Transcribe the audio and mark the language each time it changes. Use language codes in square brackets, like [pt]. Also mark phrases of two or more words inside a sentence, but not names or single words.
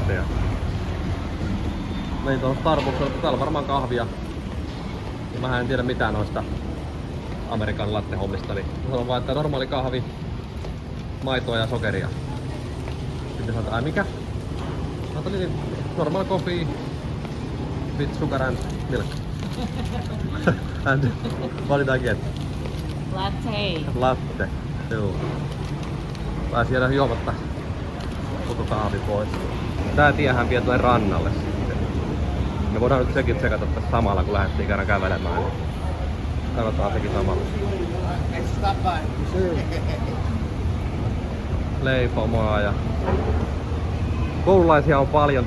[fi] Ja menin tuohon Starbucksille, että täällä on varmaan kahvia. Ja mä en tiedä mitään noista Amerikan latte hommista, niin mä sanon vaan, että normaali kahvi, maitoa ja sokeria. Sitten sanoin, että ai mikä? Mä ajattelin, [en] normal coffee with sugar and milk. And what did I get? Latte. Latte. [fi] Joo. Pääsi jäädä juomatta koko kahvi pois. Tää tiehän vie tuonne rannalle sitten. Me voidaan nyt sekin tsekata tässä samalla kun lähdettiin kerran kävelemään. Katsotaan sekin samalla. Leipomoa ja koululaisia on paljon.